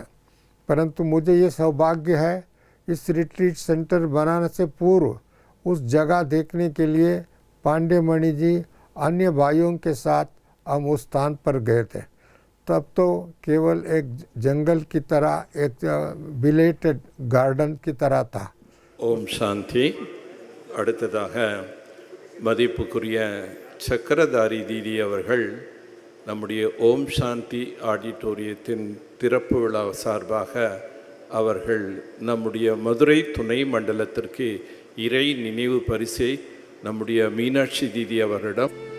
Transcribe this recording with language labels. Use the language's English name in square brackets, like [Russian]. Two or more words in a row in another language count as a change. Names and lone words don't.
[Hindi] परंतु मुझे ये सौभाग्य है इस [English] retreat center [Hindi] बनाने से पूर्व उस जगह देखने के लिए पांडेमणि जी अन्य भाइयों के साथ हम उस स्थान पर गए थे। तब तो केवल एक जंगल की तरह, एक बिलेटेड गार्डन की तरह था। [Tamil] ஓம் சாந்தி. அடுத்ததாக மதிப்புக்குரிய சக்கரதாரி தீதி அவர்கள் நம்முடைய ஓம் சாந்தி ஆடிட்டோரியத்தின் திறப்பு விழா சார்பாக அவர்கள் நம்முடைய மதுரை துணை மண்டலத்திற்கு இறை நினைவு பரிசை நம்முடைய மீனாட்சி தீதி அவர்களிடம்